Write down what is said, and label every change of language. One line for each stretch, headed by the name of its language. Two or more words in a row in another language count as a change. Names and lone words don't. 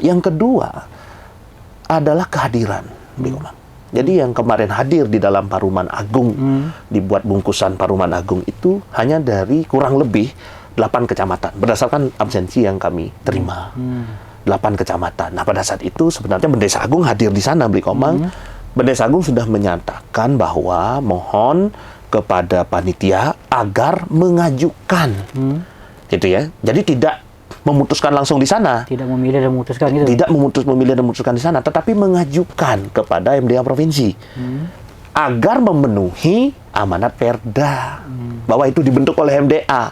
Indonesian: Yang kedua adalah kehadiran. Jadi yang kemarin hadir di dalam Paruman Agung, dibuat bungkusan Paruman Agung itu hanya dari kurang lebih 8 kecamatan, berdasarkan absensi yang kami terima. 8 kecamatan. Nah, pada saat itu sebenarnya Bendesa Agung hadir di sana, Bli Komang. Bendesa Agung sudah menyatakan bahwa mohon kepada panitia agar mengajukan. Gitu ya. Jadi tidak memutuskan langsung di sana. Tidak memilih dan memutuskan gitu. Tidak memilih dan memutuskan di sana, tetapi mengajukan kepada MDA provinsi agar memenuhi amanat Perda bahwa itu dibentuk oleh MDA.